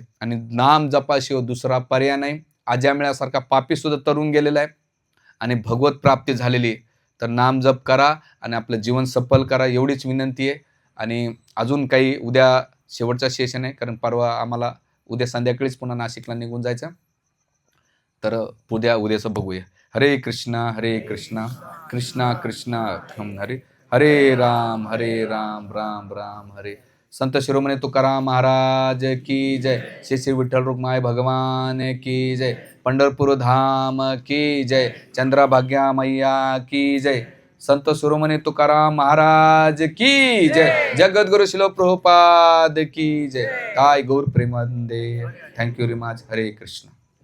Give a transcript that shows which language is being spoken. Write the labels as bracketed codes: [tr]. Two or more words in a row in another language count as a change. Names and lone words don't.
[mr] आणि नाम जपाशिवाय दुसरा पर्याय नाही. अजामिळासारखा पापी सुद्धा तरुण गेलेला आहे आणि भगवत प्राप्ती झालेली आहे. तर नाम जप करा आणि आपलं जीवन सफल करा, एवढीच विनंती आहे. आणि अजून काही उद्या शेवटचा सेशन आहे, कारण परवा आम्हाला उद्या संध्याकाळीच पुन्हा नाशिकला निघून जायचं. तर उद्याचं बघूया. हरे कृष्णा कृष्णा कृष्णा हरे, हरे राम राम राम हरे. [hi] संत शिरोमणी तुकाराम महाराज की जय. श्री विठ्ठल रुक्माई भगवान की जय. पंढरपूर धाम की जय. चंद्रभाग्या मैया की जय. संत शिरोमणी तुकाराम महाराज की जय. जगद्गुरु शिलो प्रभुपाद की जय. [mr] काय गौर प्रेमानंदे. [en] thank you very much. [mr] हरे कृष्ण.